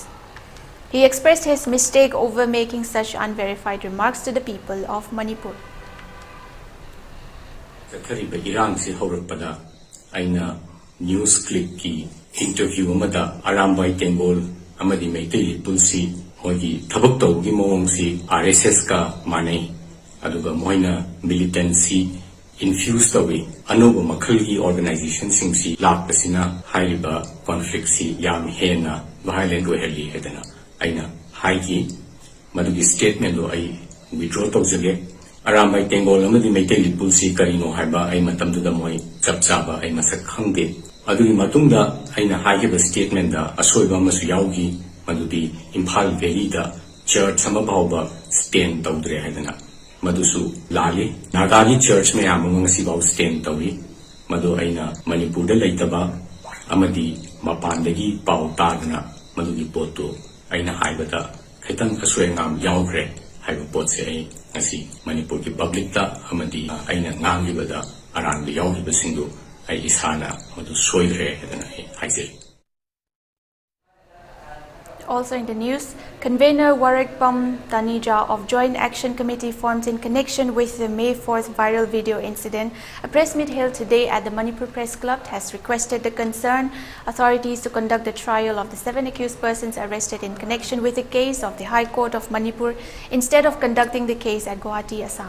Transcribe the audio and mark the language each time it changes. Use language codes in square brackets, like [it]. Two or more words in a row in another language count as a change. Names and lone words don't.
[en] He expressed his mistake over making such unverified remarks to the people of Manipur. News clip [mni] ki interview amada arambai tengol amadi meitei pulsi mogi thabak tawgi mawong si RSS ka manai aduga moina [en] militancy infused [mni] tawi anuba makhalgi organization singsi lakpasina haiba conflict si yam hena violent oheli hedana aina haiki madugi statement lo ai withdraw tawjage arambai tengol amadi meitei pulsi karino haiba ai matamdu da moi chapchaba ai masak khangde adui matungda aina hagiba statement da asoiba masu yaugi madudi Imphal Valley da church sama bawba stand tawdre haidana madusu lali nagagi church me among si baw stand tawi madu aina Manipur da leitaba amadi mapandagi paw tadna madudi poto aina haibata khaitan kasoi ngam yaugre haiba potse ai ngasi Manipur ki public da amadi aina ngamgibada aran da yaugiba sindu [en] Also in the news, convener Warekpam Tanija of Joint Action Committee formed in connection with the May 4th viral video incident. A press meet held today at the Manipur Press Club has requested the concerned authorities to conduct the trial of the 7 accused persons arrested in connection with the case of the High Court of Manipur instead of conducting the case at Guwahati, Assam.